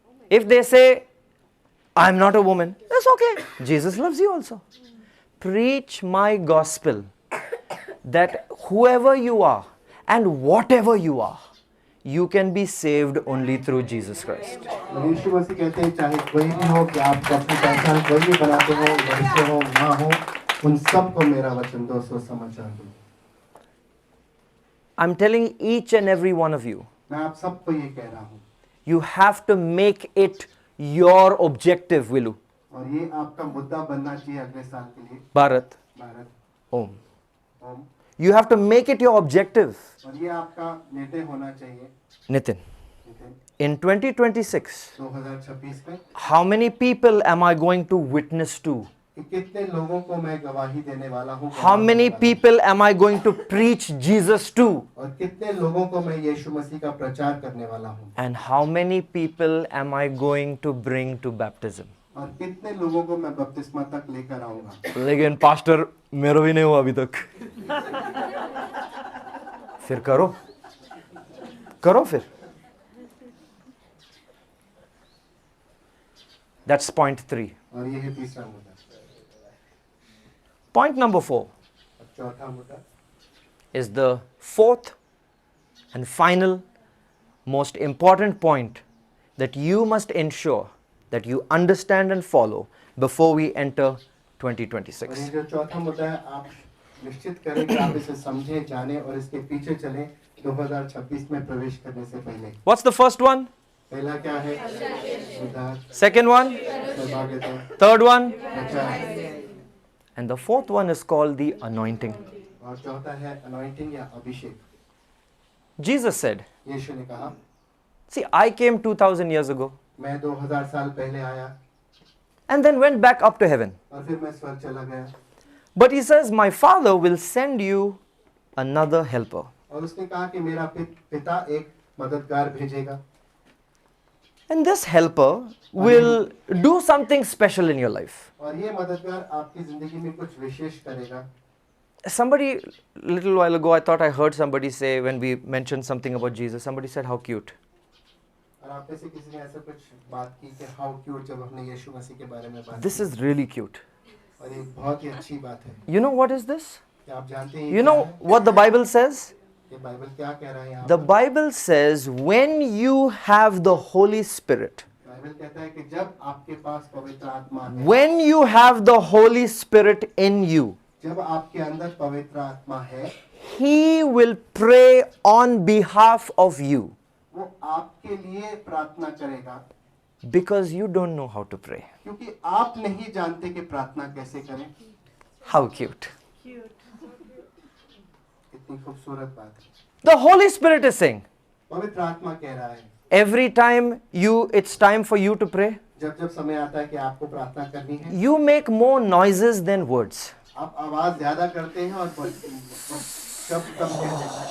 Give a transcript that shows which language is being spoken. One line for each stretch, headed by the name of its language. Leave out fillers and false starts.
English: If they say, I'm not a woman, that's okay, Jesus loves you also. Preach my gospel, that whoever you are and whatever you are, you can be saved only through Jesus Christ.
Hindi: यीशु मसीह कहते हैं, चाहे कोई भी हो, कि आप अपनी पहचान कोई भी बनाते हो, मनुष्य हो, माँ हो, उन सबको मेरा वचन दो, सुसमाचार दो।
English: I'm telling each and every one of you,
Hindi: मैं आप सबको ये कह रहा हूँ,
English: you have to make it your objective, Willu.
Hindi: और ये आपका मुद्दा बनना चाहिए अगले साल के लिए।
English: Bharat,
Hindi: Bharat
English: Om.
Hindi: Om,
English: You have to make it your objective.
Hindi: और ये आपका निर्णय होना चाहिए।
English: Nitin,
Hindi: नितिन,
English: in 2026,
Hindi: 2026 में
English: how many people am I going to witness to?
Hindi: कि कितने लोगों को मैं गवाही देने वाला हूँ,
English: How many people am I going to preach Jesus to?
Hindi: और कितने लोगों को मैं यीशु मसीह का प्रचार करने वाला हूँ,
English: And how many people am I going to bring to baptism?
Hindi: और कितने लोगों को मैं बपतिस्मा तक लेकर आऊंगा। लेकिन पास्टर मेरा भी नहीं हुआ अभी तक। फिर करो फिर।
English: That's point 3.
Hindi: और ये है तीसरा मुद्दा।
English: Point number 4
Hindi: अब चौथा मुद्दा
English: is the fourth and final most important point that you must ensure that you understand and follow before we enter
Hindi: और
English: 2026.
Hindi: ये जो चौथा मुद्दा है, आप निश्चित करें कि आप इसे समझें, जानें और इसके पीछे चलें 2026 में प्रवेश करने से पहले।
English: What's the first one?
Hindi: पहला क्या है? उद्धार,
English: Second one?
Hindi: सौभाग्यता,
English: Third one?
Hindi: प्रचार,
English: And the fourth one is called the anointing.
Hindi: और चौथा है अनॉइंटिंग या अभिषेक।
English: Jesus said,
Hindi: यीशु ने कहा,
English: see, I came 2000 years ago
Hindi: मैं 2000 साल पहले आया
English: and then went back up to heaven.
Hindi: और फिर मैं स्वर्ग चला गया।
English: But he says, my Father will send you another helper.
Hindi: और उसने कहा कि मेरा पिता एक मददगार भेजेगा,
English: And this helper will do something special in your life.
Hindi: और ये मददगार आपकी जिंदगी में कुछ विशेष करेगा।
English: Somebody, little while ago, I thought I heard somebody say, when we mentioned something about Jesus, somebody said, how cute.
Hindi: और आप में से किसी ने ऐसा कुछ बात की कि
English: how cute,
Hindi: जब हमने यीशु मसीह के बारे में बात
English: This
Hindi: की।
English: is really cute.
Hindi: और ये बहुत ही अच्छी बात है।
English: You know what is this?
Hindi: क्या आप जानते हैं
English: You know what the Bible says?
Hindi: ये बाइबल क्या कह रहा है यहाँ
English: The
Hindi: पर?
English: Bible says, when you have the Holy Spirit,
Hindi: Bible कहता है कि जब आपके पास पवित्र आत्मा है,
English: when you have the Holy Spirit in you,
Hindi: जब आपके अंदर पवित्र आत्मा है,
English: He will pray on behalf of you
Hindi: वो आपके लिए प्रार्थना करेगा,
English: because you don't know how to pray.
Hindi: क्योंकि आप नहीं जानते कि प्रार्थना कैसे करें।
English: How cute.
Hindi: कितनी खूबसूरत बात है।
English: The Holy Spirit is saying,
Hindi: पवित्र आत्मा कह रहा है,
English: every time it's time for you to pray,
Hindi: जब जब समय आता है कि आपको प्रार्थना करनी है,
English: you make more noises than words.
Hindi: आप आवाज ज्यादा करते हैं और शब्द कम कहते हैं।